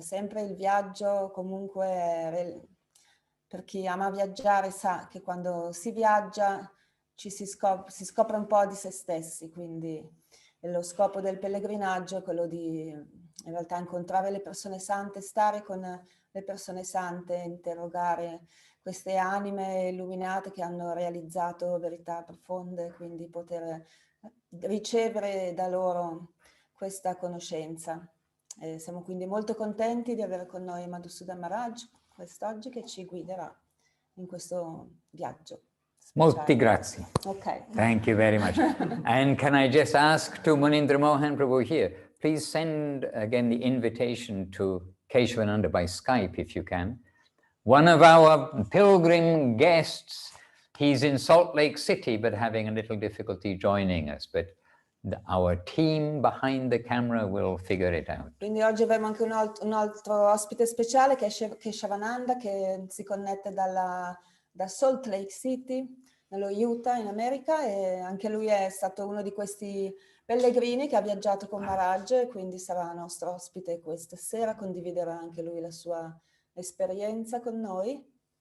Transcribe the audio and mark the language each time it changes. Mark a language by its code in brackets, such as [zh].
[it] Sempre il viaggio comunque, per chi ama viaggiare sa che quando si viaggia si scopre un po' di se stessi, quindi lo scopo del pellegrinaggio è quello di in realtà incontrare le persone sante, stare con le persone sante, interrogare queste anime illuminate che hanno realizzato verità profonde, quindi poter ricevere da loro questa conoscenza. Siamo quindi molto contenti di avere con noi Madhusudan Maharaj quest'oggi, che ci guiderà in questo viaggio. Molti grazie. [en] Okay. Thank you very much. And can I just ask to Munindra Mohan Prabhu here, please send again the invitation to Keshavananda by Skype if you can. One of our pilgrim guests, he's in Salt Lake City but having a little difficulty joining us, but Our team behind the camera will figure it out. [it] Quindi oggi avremo anche un altro ospite speciale che è Shivananda, che si connette da Salt Lake City, nello Utah in America, e anche lui è stato uno di questi pellegrini che ha viaggiato con Maharaj, e quindi sarà nostro ospite questa sera, condividerà anche lui la sua esperienza con noi.